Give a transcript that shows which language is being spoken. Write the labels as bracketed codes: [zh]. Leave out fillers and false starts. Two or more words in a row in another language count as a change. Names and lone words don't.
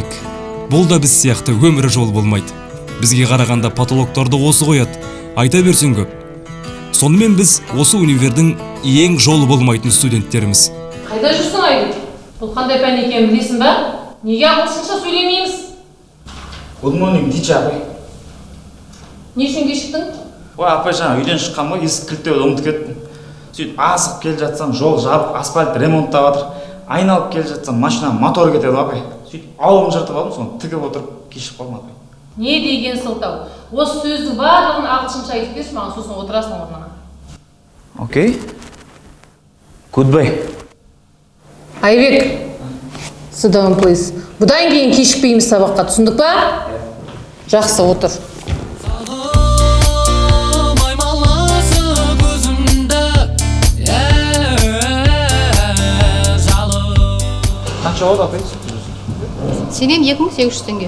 [kk] Бұл да біз сияқты өмірі жол болмайды. Бізге қарағанда патологтарды осы қояды. Айта берсең көп. Сонымен біз осы универдің ең жолы болмайтын студенттеріміз. Қайда жүрсің, Айбек? Бұл қандай пән екенін білесің ба? Неге ағылшынша сөйлемейміз? [en] Good morning, teacher, [kk] апай. Не үшін кешіктің? Апай, жаңа үйден шыққанмын ғой, есік кілтті ұмытып кеттім. Сөйтіп асығып келе жатсам, жол жабық, асфальт ремонттап жатыр. айналып келе жатсам машина моторы кетеді ғой апай. Сөйтіп ауылын жыртып алдым, соны тігіп отырып кешіп қалдым апай. Не деген сылтау? Осы сөздің барлығын ағылшынша айтып берші маған, сосын отырасың орныңа. [en] Окей. Goodbye. [kk] Айбек, [en] sit down please. [kk] Бұдан кейін кешікпейміз сабаққа, түсіндік па? Жақсы, отыр. Қанша болады апай? Сенен 2800 теңге.